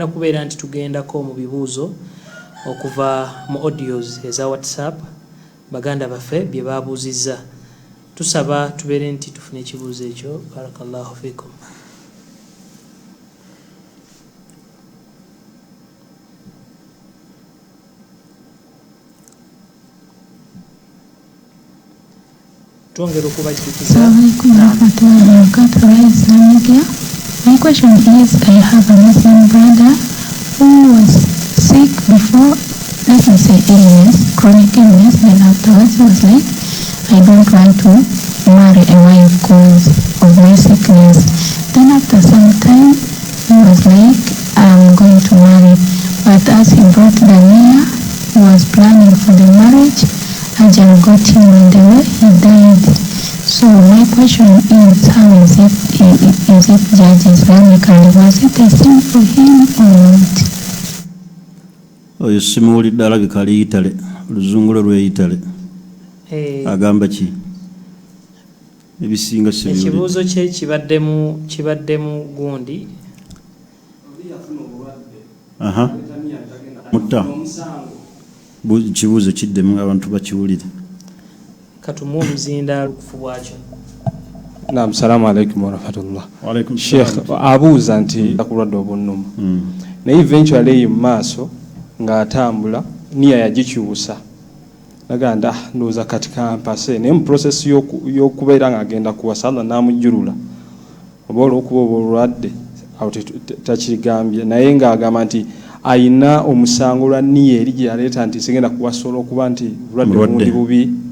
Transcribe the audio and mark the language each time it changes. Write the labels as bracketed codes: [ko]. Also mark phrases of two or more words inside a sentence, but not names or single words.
[lg] kubeera nti tugendako mu bibuuzo okuva mu audios eza WhatsApp baganda baffe bye babuuzizza tusaba tubeere nti tufune ekibuuzo ekyo [ar] بارك الله فيكم [lg] tuongera okubajjukiza. [en] My question is, I have a Muslim brother who was sick before, let me say illness, chronic illness, then afterwards he was like, I don't want to marry a wife because of my sickness. Then after some time, he was like, I'm going to marry. But as he brought the near, he was planning for the marriage, Ajal got him on the way, he died. So my question is, how is it judged Islamically? Was it a sin for him or not? [lg] Oyo simuwulidde alabika ali Itale oluzungula lw'Itale agamba ki ebisinga sibiwulidde ekibuuzo kye kibaddemu gundi mutta kibuuzo kiddemu abantu bakiwulire katumu omuzinda lukufu bwakyo. Naam, [ar] السلام عليكم ورحمة الله. وعليكم السلام. [lg] Sheikh abuuza nti akulwadde obunnuma naye eventually mu maaso ng'atambula niya yagikyusa naganda ndowooza kati kampase naye mu process y'okubeera ng'agenda kuwasa Allah n'amujjulula oba olw'okuba obulwadde awo takigambye naye ng'agamba nti ayina omusango lwa niya eri gye yaleeta nti sigenda kuwasa olw'okuba nti bulwadde bundi bubi